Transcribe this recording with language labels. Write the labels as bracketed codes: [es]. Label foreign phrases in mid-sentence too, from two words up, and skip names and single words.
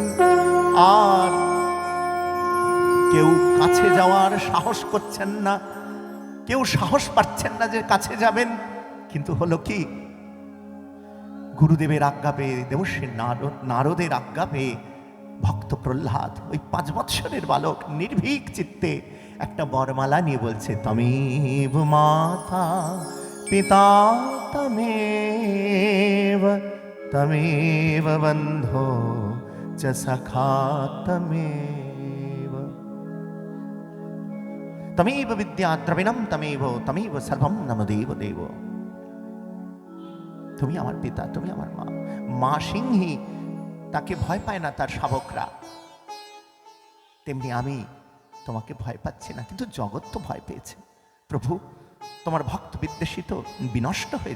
[bn] আর কেউ কাছে যাওয়ার সাহস করছেন না, কেউ সাহস পাচ্ছেন না যে কাছে যাবেন। কিন্তু হলো কি, গুরুদেবের আজ্ঞা পেয়ে, দেবশ্রী নারদের আজ্ঞা পেয়ে ভক্ত প্রহ্লাদ ওই 5 বৎসরের বালক নির্ভীক চিত্তে একটা বরমালা নিয়ে বলছে, [sa] তমেব মাতা পিতা তমেব বন্ধো চ সখা তমেব বিদ্যা দ্রবিণম তমেব সর্বম নম দেব দেব। [bn] তুমি আমার পিতা, তুমি আমার মা। মা সিংহী তাকে ভয় পায় না তার শাবকরা, তেমনি আমি তোমাকে ভয় পাচ্ছি না, কিন্তু জগৎ তো ভয় পেয়েছে। প্রভু, তোমার ভক্ত বিদ্বেষিত বিনষ্ট হয়েছে।